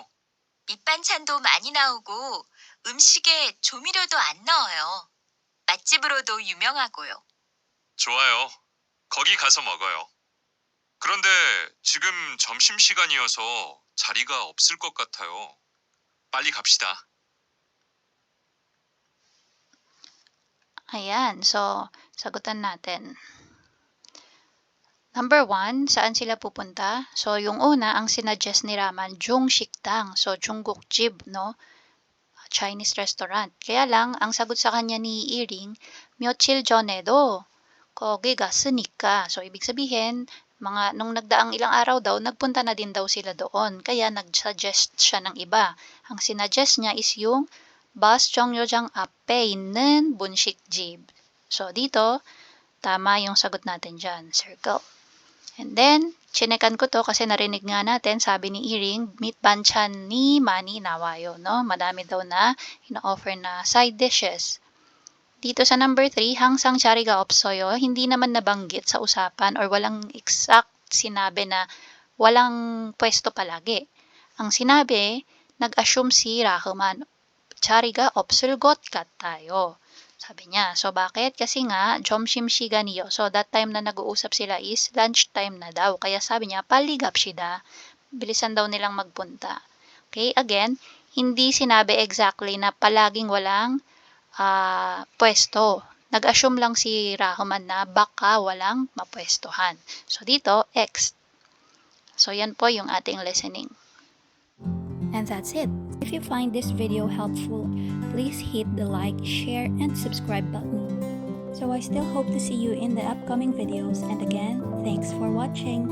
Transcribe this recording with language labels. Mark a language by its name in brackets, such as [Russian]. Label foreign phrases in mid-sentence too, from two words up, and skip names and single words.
[Korean] 밑반찬도 많이 나오고 음식에 조미료도 안 넣어요. 맛집으로도 유명하고요. 좋아요. 거기 가서 먹어요. 그런데 지금 점심시간이어서 자리가 없을 것 같아요. 빨리 갑시다. [Filipino] Ayan, so sagutan natin. Number 1, saan sila pupunta? So yung una, ang sinuggest ni Raman, 중식당. So 중국집, no? [English] Chinese restaurant. [Filipino] Kaya lang, ang sagot sa kanya ni Iring, [Korean] 며칠 전에도 거기 갔으니까. [Filipino] So ibig sabihin, nung nagdaang ilang araw daw, nagpunta na din daw sila doon. Kaya nag-suggest siya ng iba. Ang sinuggest niya is yung bus [Korean] 정류장 앞에 있는 분식집. [Filipino] So, dito, tama yung sagot natin dyan. Circle. And then, chinekan ko to kasi narinig nga natin, sabi ni Iring, meat [Korean] 반찬이 많이 나와요. [Filipino] No? Madami daw na ina-offer na [English] side dishes. [Filipino] Dito sa number 3, [Korean] 항상 자리가 없어요. [Filipino] Hindi naman nabanggit sa usapan or walang exact sinabi na walang pwesto palagi. Ang sinabi, nag-assume si Rahman, [Korean] 자리가 없을 것 같아요. [Filipino] Sabi niya. So, bakit? Kasi nga, [Korean] 점심시간이요. [Filipino] So, [English] that time [Filipino] na nag-uusap sila is lunchtime na daw. Kaya sabi niya, [Korean] 빨리 갑시다. [Filipino] Bilisan daw nilang magpunta. Okay, again, hindi sinabi exactly na palaging walang pwesto. Nag-assume lang si Rahman na baka walang mapwestuhan. So, dito, X. So, yan po yung ating listening. [English] And that's it. If you find this video helpful, please hit the like, share, and subscribe button. So I still hope to see you in the upcoming videos, and again, thanks for watching.